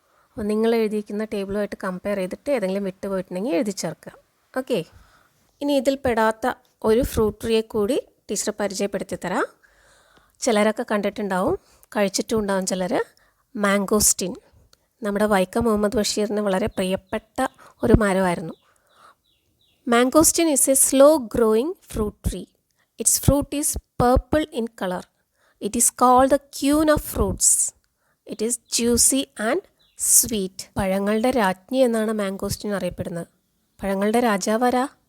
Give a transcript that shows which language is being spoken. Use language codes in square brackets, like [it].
[ml] അപ്പോൾ നിങ്ങൾ എഴുതിയിരിക്കുന്ന ടേബിളുമായിട്ട് കമ്പയർ ചെയ്തിട്ട് ഏതെങ്കിലും വിട്ടുപോയിട്ടുണ്ടെങ്കിൽ എഴുതി ചേർക്കുക. ഓക്കെ, ഇനി ഇതിൽ പെടാത്ത ഒരു ഫ്രൂട്ട് ട്രീയെ കൂടി ടീച്ചർ പരിചയപ്പെടുത്തി തരാം. ചിലരൊക്കെ കണ്ടിട്ടുണ്ടാവും, കഴിച്ചിട്ടും ഉണ്ടാവും ചിലർ. മാംഗോസ്റ്റിൻ. നമ്മുടെ വൈക്കം മുഹമ്മദ് ബഷീറിന് വളരെ പ്രിയപ്പെട്ട ഒരു മരമായിരുന്നു. [en] Mangosteen is a slow growing fruit tree. Its fruit is purple in color. It is called the queen of fruits. It is juicy and sweet. [ml] പഴങ്ങളുടെ രാജ്ഞി എന്നാണ് മാംഗോസ്റ്റിൻ അറിയപ്പെടുന്നത്. പഴങ്ങളുടെ രാജാവാരാ?